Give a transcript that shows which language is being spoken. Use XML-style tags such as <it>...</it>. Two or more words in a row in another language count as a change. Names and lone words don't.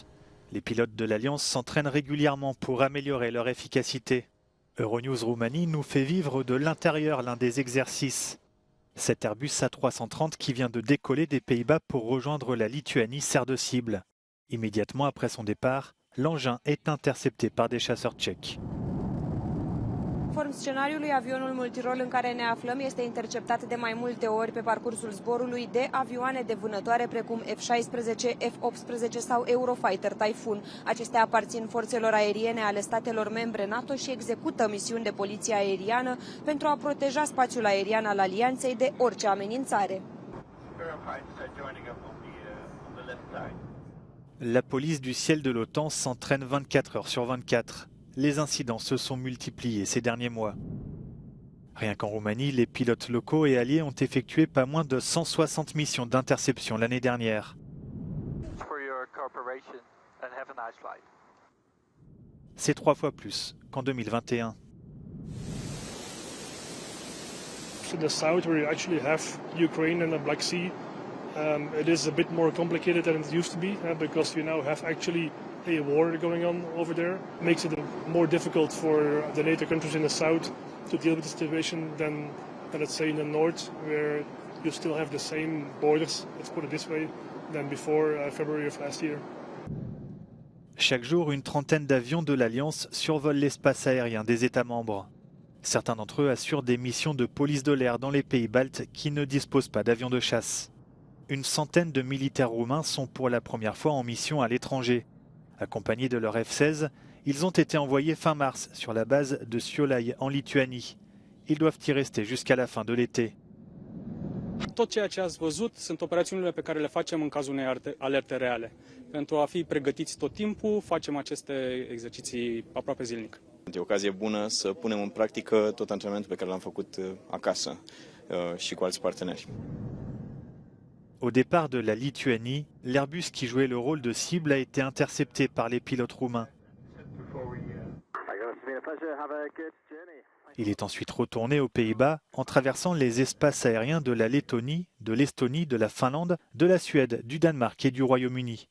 <fr>Les pilotes de l'Alliance s'entraînent régulièrement pour améliorer leur efficacité. Euronews Roumanie nous fait vivre de l'intérieur l'un des exercices. Cet Airbus A330 qui vient de décoller des Pays-Bas pour rejoindre la Lituanie sert de cible. Immédiatement après son départ, l'engin est intercepté par des chasseurs tchèques.</fr> <ro>Conform scenariului, avionul multirol în care ne aflăm este interceptat de mai multe ori pe parcursul zborului de avioane de vânătoare precum F-16, F-18 sau Eurofighter Typhoon. Acestea aparțin forțelor aeriene ale statelor membre NATO și execută misiuni de poliție aeriană pentru a proteja spațiul aerian al alianței de orice amenințare.</ro> <fr>La police du ciel de l'OTAN s'entraîne 24 heures sur 24. Les incidents se sont multipliés ces derniers mois. Rien qu'en Roumanie, les pilotes locaux et alliés ont effectué pas moins de 160 missions d'interception l'année dernière. C'est 3 fois plus qu'en 2021.</fr> <en>In the south, where you actually have Ukraine and the Black Sea, it is a bit more complicated than it used to be because you now have actually a war going on over there. It makes it more difficult for the NATO countries in the south to deal with the situation than let's say in the north, where you still have the same borders, let's put it this way, than before February of last year.</en> <fr>Chaque jour, une trentaine d'avions de l'Alliance survolent l'espace aérien des États membres. Certains d'entre eux assurent des missions de police de l'air dans les pays baltes qui ne disposent pas d'avions de chasse. Une centaine de militaires roumains sont pour la première fois en mission à l'étranger. Accompagnés de leur F-16, ils ont été envoyés fin mars sur la base de Šiauliai en Lituanie. Ils doivent y rester jusqu'à la fin de l'été.</fr> <ro>Tot ceea ce ați văzut sunt operațiunile pe care le facem în cazul unei alerte reale. Pentru a fi pregătiți tot timpul, facem aceste exerciții aproape zilnic. E o ocazie bună să punem în practică tot antrenamentul pe care l-am făcut acasă și cu alți parteneri.</ro> <fr>Au départ de la Lituanie, l'Airbus qui jouait le rôle de cible a été intercepté par les pilotes roumains. Il est ensuite retourné aux Pays-Bas en traversant les espaces aériens de la Lettonie, de l'Estonie, de la Finlande, de la Suède, du Danemark et du Royaume-Uni.</fr>